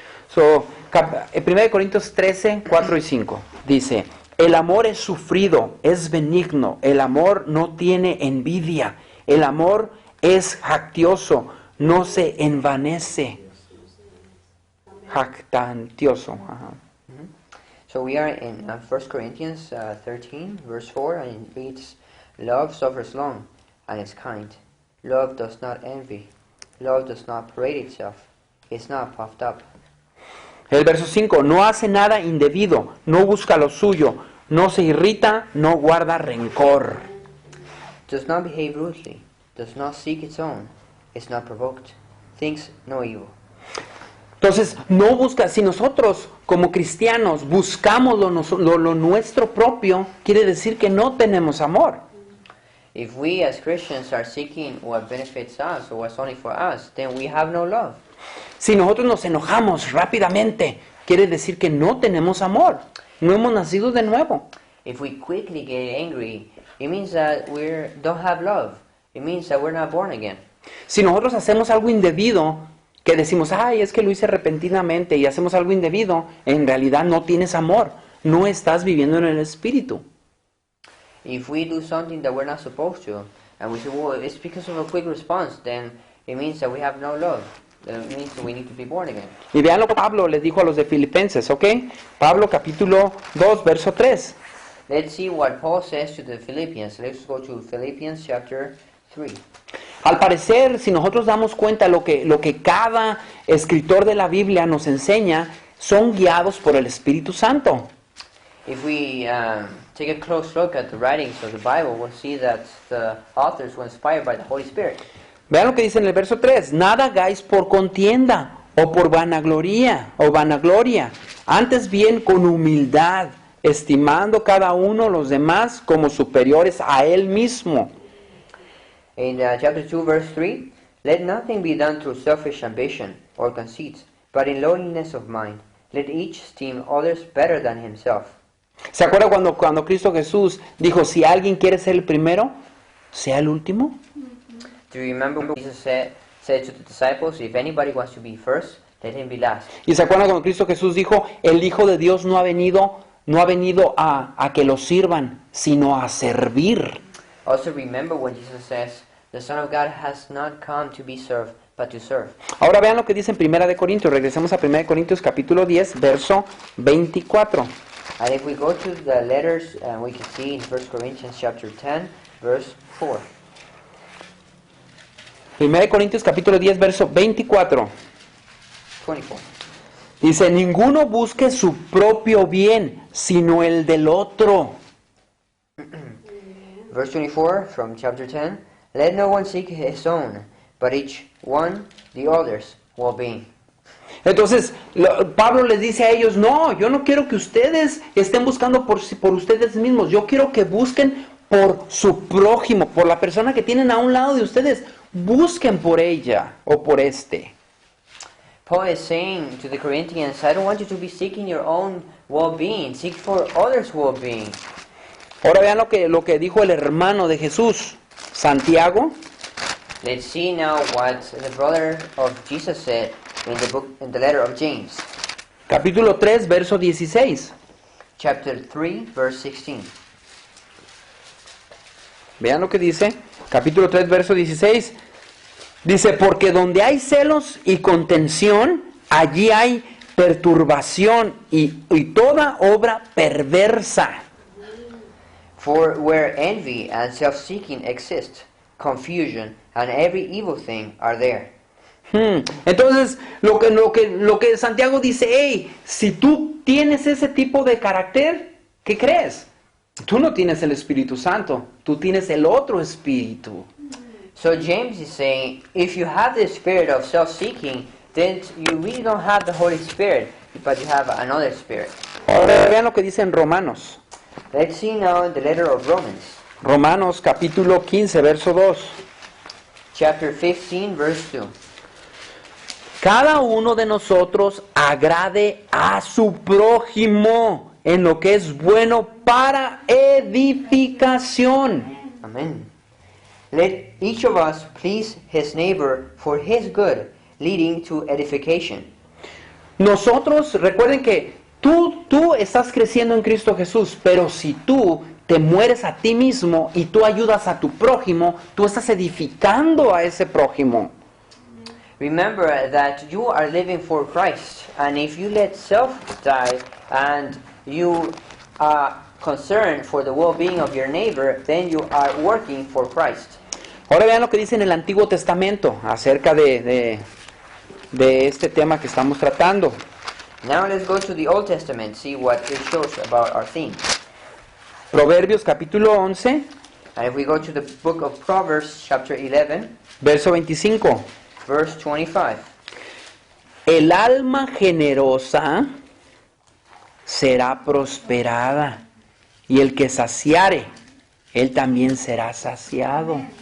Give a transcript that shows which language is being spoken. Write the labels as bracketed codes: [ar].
[es] So, 1 Corintios 13, 4 y 5 dice: el amor es sufrido, es benigno, el amor no tiene envidia, el amor es jactioso, no se envanece. Jactantioso. Ajá. [en] So we are in 1 Corinthians 13, verse 4, and it reads, Love suffers long, and is kind. Love does not envy. Love does not parade itself. It's not puffed up. [es] El verso 5, no hace nada indebido, no busca lo suyo, no se irrita, no guarda rencor. [en] Does not behave rudely. Does not seek its own. Is not provoked. Thinks no evil. [es] Entonces, no busca, si nosotros como cristianos buscamos lo nuestro propio, quiere decir que no tenemos amor. [en] If we as Christians are seeking what benefits us or what's only for us, then we have no love. [es] Si nosotros nos enojamos rápidamente, quiere decir que no tenemos amor. No hemos nacido de nuevo. [en] If we quickly get angry, it means that we don't have love. It means that we're not born again. [es] Si nosotros hacemos algo indebido, que decimos, ay, es que lo hice repentinamente, y hacemos algo indebido, en realidad no tienes amor. No estás viviendo en el Espíritu. [en] If we do something that we're not supposed to, and we say, well, it's because of a quick response, then it means that we have no love. It means that we need to be born again. [es] Y vean lo que Pablo les dijo a los de Filipenses, ¿ok? Pablo capítulo 2, verso 3. [en] Let's see what Paul says to the Philippians. Let's go to Philippians chapter 3. [es] Al parecer, si nosotros damos cuenta lo que cada escritor de la Biblia nos enseña, son guiados por el Espíritu Santo. [en] If we take a close look at the writings of the Bible, we'll see that the authors were inspired by the Holy Spirit. [es] Vean lo que dice en el verso 3. Nada hagáis por contienda o por vanagloria, antes bien con humildad, estimando cada uno los demás como superiores a él mismo. [en] In chapter 2, verse 3, let nothing be done through selfish ambition or conceit, but in lowliness of mind. Let each esteem others better than himself. [es] ¿Se acuerda cuando Cristo Jesús dijo, si alguien quiere ser el primero, sea el último? [en] Do you remember what Jesus said to the disciples, if anybody wants to be first, let him be last? [es] ¿Y se acuerdan cuando Cristo Jesús dijo, el Hijo de Dios no ha venido a que lo sirvan, sino a servir? [en] Also remember when Jesus says, the Son of God has not come to be served, but to serve. [es] Ahora vean lo que dice en 1 Corintios. Regresemos a 1 Corintios capítulo 10, verso 24. [en] And if we go to the letters, we can see in 1 Corinthians chapter 10, verse 4. [es] 1 Corintios capítulo 10, verso 24. 24. Dice, ninguno busque su propio bien, sino el del otro. [en] Verse 24 from chapter 10, let no one seek his own, but each one the other's well-being. [es] Entonces, Pablo les dice a ellos, no, yo no quiero que ustedes estén buscando por ustedes mismos, yo quiero que busquen por su prójimo, por la persona que tienen a un lado de ustedes, busquen por ella o por este. [en] Paul is saying to the Corinthians, I don't want you to be seeking your own well-being, seek for others' well-being. [es] Ahora vean lo que dijo el hermano de Jesús, Santiago. [en] Let's see now what the brother of Jesus said in the letter of James. [es] Capítulo 3, verso 16. [en] Chapter 3, verse 16. [es] Vean lo que dice. Capítulo 3, verso 16. Dice, porque donde hay celos y contención, allí hay perturbación y toda obra perversa. [en] For where envy and self-seeking exist, confusion and every evil thing are there. [es] Entonces, lo que Santiago dice, hey, si tú tienes ese tipo de carácter, ¿qué crees? Tú no tienes el Espíritu Santo, tú tienes el otro espíritu. [en] So James is saying, if you have the spirit of self-seeking, then you really don't have the Holy Spirit, but you have another spirit. [es] Ahora vean lo que dice en Romanos. [en] Let's see now the letter of Romans, [es] Romanos capítulo 15, verso 2. [en] chapter 15, verse 2. [es] Cada uno de nosotros agrade a su prójimo en lo que es bueno para edificación. [en] Amen. Let each of us please his neighbor for his good, leading to edification. [es] Nosotros, recuerden que tú estás creciendo en Cristo Jesús, pero si tú te mueres a ti mismo y tú ayudas a tu prójimo, tú estás edificando a ese prójimo. [en] Remember that you are living for Christ, and if you let self die and you are concerned for the well-being of your neighbor, then you are working for Christ. [es] Ahora vean lo que dice en el Antiguo Testamento acerca de este tema que estamos tratando. [en] Now let's go to the Old Testament, see what it shows about our theme. [es] Proverbios capítulo 11, [en] And if we go to the book of Proverbs, chapter 11, [es] verso 25. [en] verse 25. [es] El alma generosa será prosperada, y el que saciare, él también será saciado.